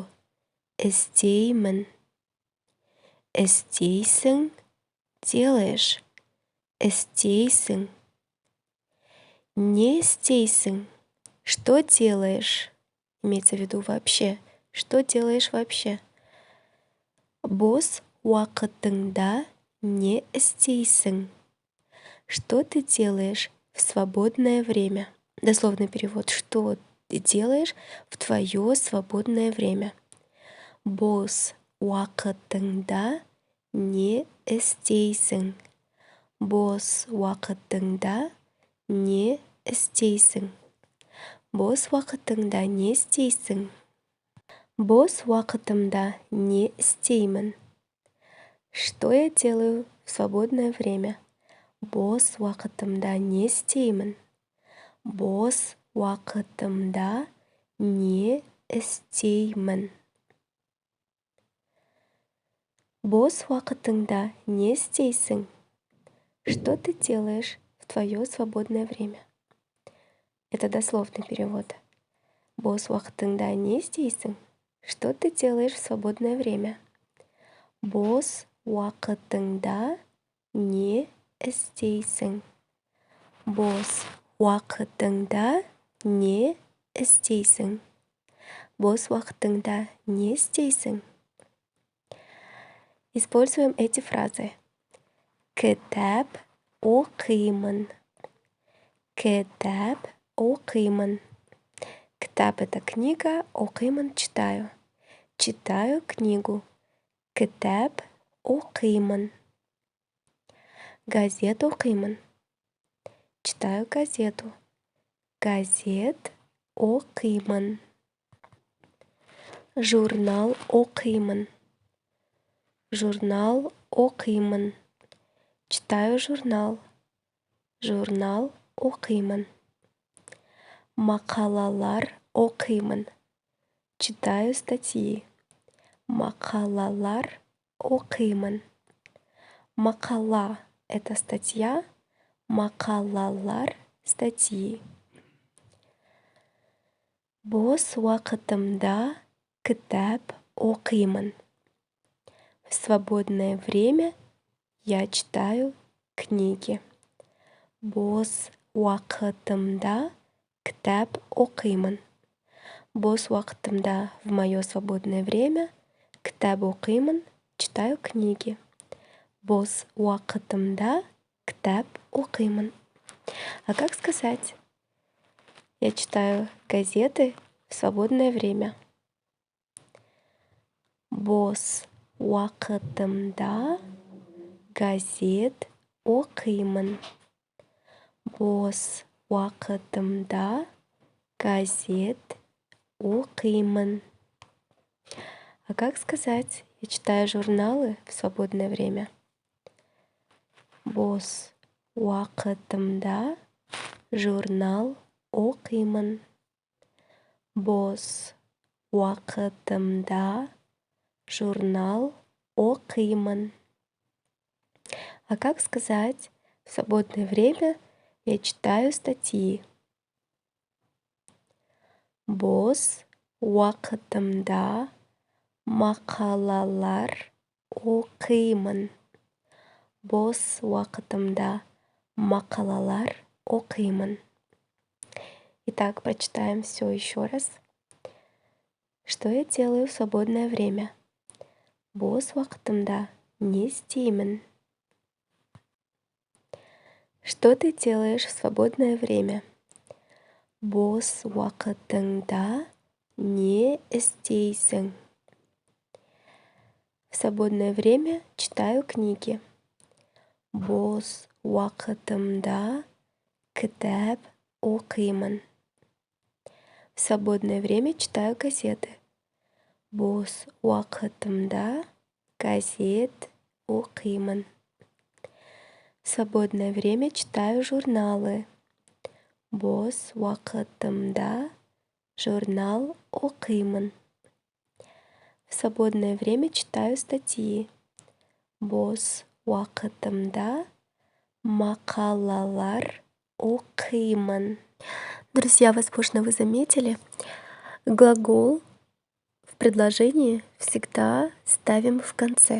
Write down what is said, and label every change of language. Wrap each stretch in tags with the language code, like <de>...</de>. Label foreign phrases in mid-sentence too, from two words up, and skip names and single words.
<kk>Эстеймін. Эстейсің — делаешь. Эстейсің. Не эстейсің —</kk> <ru>что делаешь? Имеется в виду вообще. Что делаешь вообще?</ru> <kk>Бос уақытыңда не істейсің.</kk> <ru>Что ты делаешь в свободное время? Дословный перевод. Что ты делаешь в твое свободное время?</ru> <kk>Бос уақытыңда не істейсің. Бос уақытыңда не істейсің. Бос уақытыңда не істейсің. Бос уақытымда не істеймін.</kk> <ru>Что я делаю в свободное время?</ru> <kk>Бос уақытымда не істеймін. Бос уақытымда не істеймін. Бос уақытыңда не істейсің.</kk> <ru>Что ты делаешь в твое свободное время? Это дословный перевод.</ru> <kk>Бос уақытыңда не істейсің.</kk> <ru>Что ты делаешь в свободное время?</ru> <kk>Бос уақытыңда не істейсің. Бос уақытыңда не істейсің. Бос уақытыңда не істейсің.</kk> <ru>Используем эти фразы.</ru> <kk>Кітап оқимын. Кітап оқимын. Кітап —</kk> <ru>это книга, оқимын — читаю. Читаю книгу.</ru> <kk>Кітап оқимын. Газет оқимын.</kk> <ru>Читаю газету.</ru> <kk>Газет оқимын. Журнал оқимын. Журнал оқимын.</kk> <ru>Читаю журнал.</ru> <kk>Журнал оқимын. Мақалалар оқимын.</kk> <ru>Читаю статьи.</ru> <kk>Мақалалар оқимын.</kk> <ru>Мақала — это статья. Мақалалар — статьи.</ru> <kk>Бос уақытымда кітап оқимын.</kk> <ru>В свободное время я читаю книги.</ru> <kk>Бос уақытымда кітап оқимын. Бос уақытымда</kk> <ru>в мое свободное время</ru> <kk>кітап оқимын,</kk> <ru>читаю книги.</ru> <kk>Бос уақытымда кітап оқимын.</kk> <ru>А как сказать? Я читаю газеты в свободное время.</ru> <kk>Бос уақытымда газет оқимын. Бос уақытымда газет оқимын.</kk> <ru>А как сказать? Я читаю журналы в свободное время.</ru> <kk>Бос уақытымда журнал оқимын. Бос уақытымда журнал оқимын.</kk> <ru>А как сказать? В свободное время я читаю статьи.</ru> <kk>Бос уақытымда мақалалар оқимын. Бос уақытымда мақалалар оқимын.</kk> <ru>Итак, прочитаем все еще раз. Что я делаю в свободное время?</ru> <kk>Бос уақытымда не істеймін.</kk> <ru>Что ты делаешь в свободное время?</ru> <kk>Бос уақытыңда не істейсің.</kk> <ru>В свободное время читаю книги.</ru> <kk>Бос уақытымда кітап оқимын.</kk> <ru>В свободное время читаю газеты.</ru> <kk>Бос уақытымда газет оқимын.</kk> <ru>В свободное время читаю журналы.</ru> <kk>Бос уақытымда журнал оқимын.</kk> <ru>В свободное время читаю статьи.</ru> <kk>Бос уақытымда мақалалар оқимын.</kk> <ru>Друзья, возможно, вы заметили, глагол в предложении всегда ставим в конце.</ru>